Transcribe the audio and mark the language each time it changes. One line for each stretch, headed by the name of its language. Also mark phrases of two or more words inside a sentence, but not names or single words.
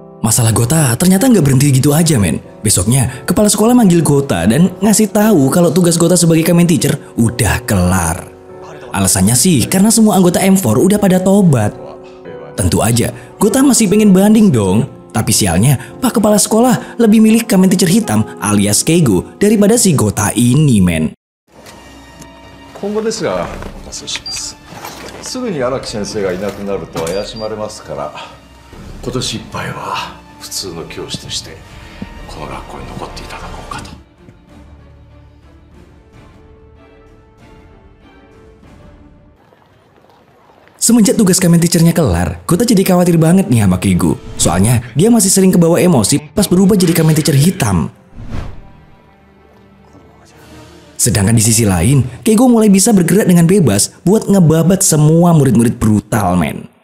Indonesian: Masalah Gota ternyata nggak berhenti gitu aja men. Besoknya kepala sekolah manggil Gota dan ngasih tahu kalau tugas Gota sebagai Kamen Teacher udah kelar. Alasannya sih karena semua anggota M4 udah pada tobat. Tentu aja Gota masih pengen banding dong. Tapi sialnya Pak Kepala Sekolah lebih milih Kamen Teacher hitam alias Keigo daripada si Gota ini men.
Japanese: 今後ですがお待たせします。すぐに荒木先生がいなくなると怪しまれますから、今年いっぱいは普通の教師としてこの学校に残っていただこうかと。
Indonesian: Semenjak tugas Kamen Teacher-nya kelar, Gota jadi khawatir banget nih sama Keigo. Soalnya dia masih sering kebawa emosi pas berubah jadi Kamen Teacher hitam. Sedangkan di sisi lain, Keigo mulai bisa bergerak dengan bebas buat ngebabat semua murid-murid brutal men.